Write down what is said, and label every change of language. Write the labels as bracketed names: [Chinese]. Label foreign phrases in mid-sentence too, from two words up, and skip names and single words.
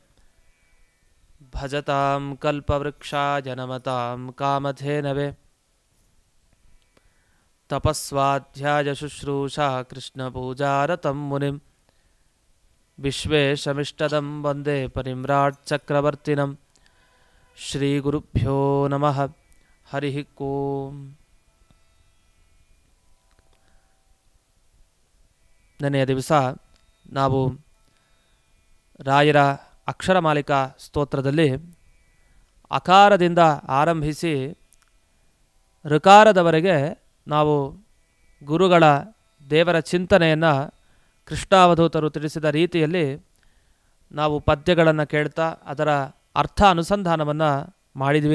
[Sanskrit] ಭಜತಾಂ ಕಲ್ಪವೃಕ್ಷಾಯ ನಮತಾಂ ಕಾಮಧೇನವೇ ತಪಸ್ವಾಧ್ಯಾಯ ಶುಶ್ರೂಷಾ ಕೃಷ್ಣಪೂಜಾರತಂ ಮುನಿಂ ವಿಶ್ವೇಶಮಿಷ್ಟದಂ ವಂದೇ ಪರಿಮ್ರಾಟ್ ಚಕ್ರವರ್ತಿನಂ ಶ್ರೀಗುರುಭ್ಯೋ ನಮಃ ಹರಿ ಓಂ. [Kannada] ನೆನೆಯ ದಿವಸ ನಾವು ರಾಯರ ಅಕ್ಷರಮಾಲಿಕಾ ಸ್ತೋತ್ರದಲ್ಲಿ ಅಕಾರದಿಂದ ಆರಂಭಿಸಿ ಋಕಾರದವರೆಗೆ ನಾವು ಗುರುಗಳ ದೇವರ ಚಿಂತನೆಯನ್ನು ಕೃಷ್ಣಾವಧೂತರು ತಿಳಿಸಿದ ರೀತಿಯಲ್ಲಿ ನಾವು ಪದ್ಯಗಳನ್ನು ಕೇಳ್ತಾ ಅದರ ಅರ್ಥ ಅನುಸಂಧಾನವನ್ನು ಮಾಡಿದ್ವಿ.